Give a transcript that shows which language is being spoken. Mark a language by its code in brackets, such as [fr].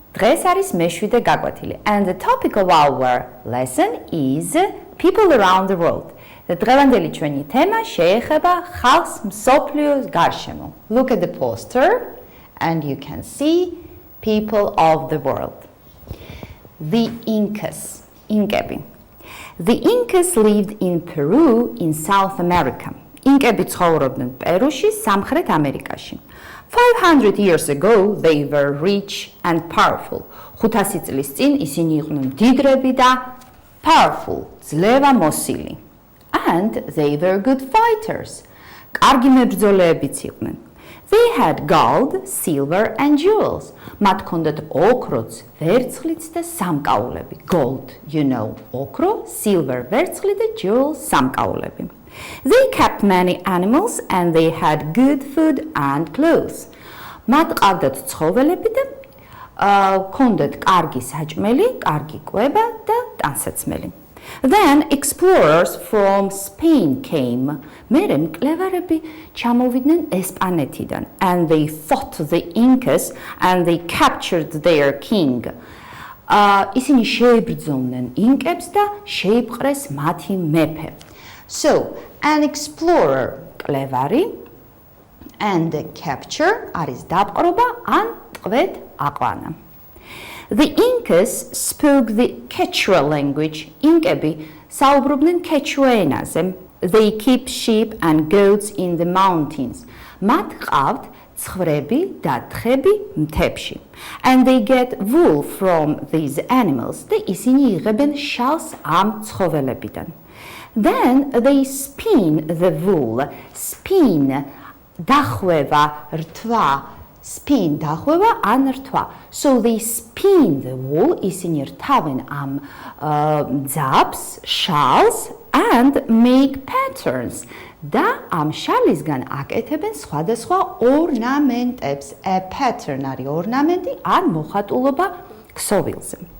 [ka] დღეს არის მეშვიდე გაკვეთილი [en] and the topic of our lesson is people around the world. [ka] დღევანდელი ჩვენი თემა შეეხება ხალხს მსოფლიოს გარშემო. [en] Look at the poster and you can see people of the world. The Incas, Incები. The Incas lived in Peru in South America. [ka] Incები ცხოვრობდნენ პერუში, სამხრეთ ამერიკაში. [en] 500 years ago they were rich and powerful. [ka] 500 წლის წინ ისინი იყვნენ მდიდრები და powerful, ძლევამოსილი. [en] And they were good fighters. [ka] კარგი მებრძოლეებიც იყვნენ. [en] They had gold, silver and jewels. [ka] მათ ჰქონდათ ოქროც, ვერცხლიც და სამკაულები. [en] Gold, you know, ოქრო, silver, ვერცხლი და jewels, სამკაულები. They kept many animals and they had good food and clothes. [ka] მათ ყავდათ ცხოველები და ჰქონდათ კარგი საჭმელი, კარგი კვება და ტანსაცმელი. [en] Then explorers from Spain came. [ka] მერე მკვლევარები ჩამოვიდნენ ესპანეთიდან [en] and they fought the Incas and they captured their king. [ka] ისინი შეიბრძოლნენ ინკებს და შეიპყრეს მათი მეფე. So, an explorer, მკვლევარი, and capture არის დაპყრობა ან ტყვედ აყვანა. [en] The Incas spoke the Quechua language. [ka] Ინკები საუბრობდნენ Quechua ენაზე. [en] They keep sheep and goats in the mountains. [ka] მათ ყავთ ცხვრები და თხები მთებში. [en] And they get wool from these animals. [ka] და ისინი იღებენ შალს ამ ცხოველებიდან. [en] Then they spin the wool. Spin დახვევა, რთვა. [ka] Spin დახვევა ან რთვა. [en] So they spin the wool, [ka] ისინი რთავენ ამ ძაბს, შალს [en] and make patterns. [ka] და ამ შალისგან აკეთებენ სხვადასხვა ორნამენტებს. A pattern არის ორნამენტი ან მოხატულობა ქსოვილზე.